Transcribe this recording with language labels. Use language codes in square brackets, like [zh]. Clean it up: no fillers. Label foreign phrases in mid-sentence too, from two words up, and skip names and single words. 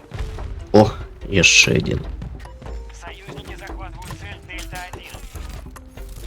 [be] О, яшчэ адзін. [ru] союзники захватывают цель Дельта-1.